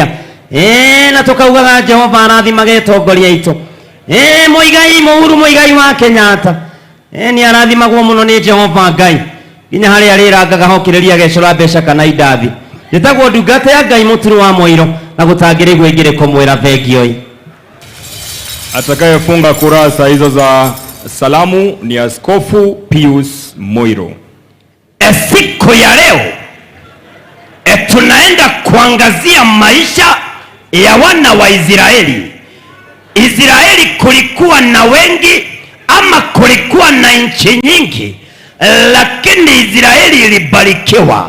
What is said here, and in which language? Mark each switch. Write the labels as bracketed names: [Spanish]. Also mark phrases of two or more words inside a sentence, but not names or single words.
[Kikuyu] Na tũkaugaga Jehova arathimage atongoria aitũ. Mũigai Mũhuru Mũigai wa Kenyatta, nĩ arathimagwo mũno nĩ Jehova Ngai, nginya harĩa rĩrangaga hokĩrĩria gecũra mbeca kana indathi. Njĩtagwo ndungata ya Ngai Mũturi wa Mũirũ na gũtangĩrĩ gwĩngĩrĩko mwĩra. Thengio. [Swahili] Atakayefunga kurasa hizo za salamu ni Askofu Pius Moiro. Siku ya leo tunaenda kuangazia maisha ya wana wa Israeli. Israeli kulikuwa na wengi ama kulikuwa na nchi nyingi, lakini Israeli ilibarikiwa.